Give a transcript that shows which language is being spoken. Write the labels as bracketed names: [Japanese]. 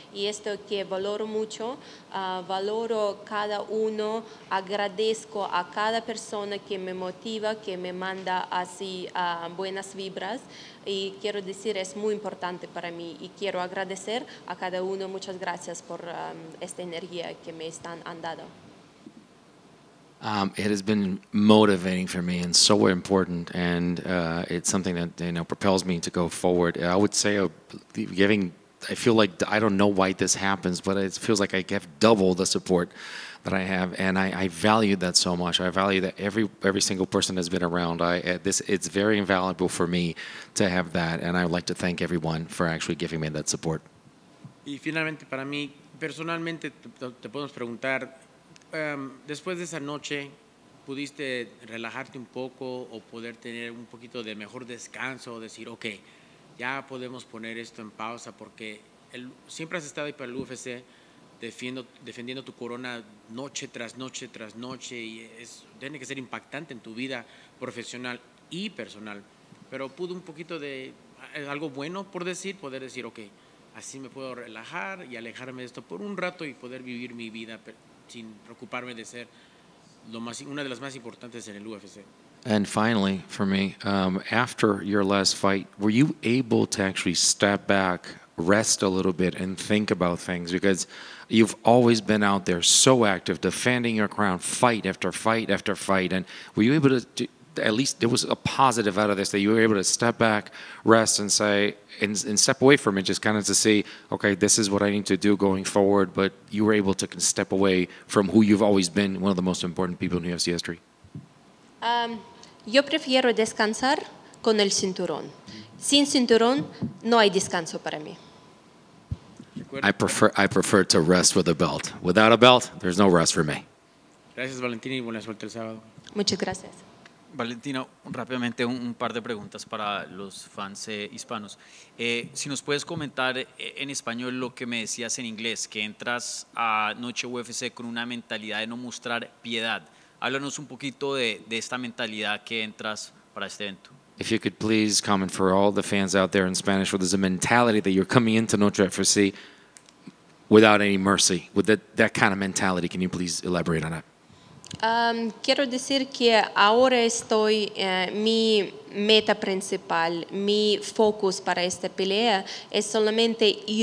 [Spanish] Y esto que valoro mucho, valoro cada uno, agradezco a cada persona que me motiva, que me manda así buenas vibras. Y quiero decir, es muy importante para mí y quiero agradecer a cada uno. Muchas gracias por esta energía que me han dado. [English] It has been motivating for me and so important, and it's something that propels me to go forward. I would say I feel like I don't know why this happens, but it feels like I have double the support that I have, and I value that so much. I value that every single person has been around. It's very invaluable for me to have that, and I would like to thank everyone for actually giving me that support. [Spanish] Y finalmente, para mí, personalmente, te podemos preguntar, después de esa noche, ¿pudiste relajarte un poco o poder tener un poquito de mejor descanso, decir, ok, ya podemos poner esto en pausa, porque siempre has estado ahí para el UFC, defendiendo tu corona noche tras noche tras noche, y tiene que ser impactante en tu vida profesional y personal, pero pudo un poquito de algo bueno poder decir, ok, así me puedo relajar y alejarme de esto por un rato y poder vivir mi vida sin preocuparme de ser una de las más importantes en el UFC. [English] And finally, for me, after your last fight, were you able to actually step back, rest a little bit, and think about things? Because you've always been out there so active, defending your crown, fight after fight after fight. And were you able to at least there was a positive out of this, that you were able to step back, rest, and say, and step away from it, just kind of to see, okay, this is what I need to do going forward. But you were able to step away from who you've always been, one of the most important people in UFC history. [Spanish] Yo prefiero descansar con el cinturón. Sin cinturón no hay descanso para mí. [English] I prefer to rest with a belt. Without a belt, there's no rest for me. [Spanish] Gracias, Valentina, y buena suerte el sábado. Muchas gracias. Valentina, rápidamente un par de preguntas para los fans hispanos. Si nos puedes comentar en español lo que me decías en inglés, que entras a Noche UFC con una mentalidad de no mostrar piedad. Háblanos un poquito de esta mentalidad que entras para este evento. [English] If you could please comment for all the fans out there in Spanish, where there's a mentality that you're coming into Noche UFC without any mercy, with that kind of mentality. Can you please elaborate on that? [Spanish] Quiero decir que ahora mi meta principal, mi focus para esta pelea es solamente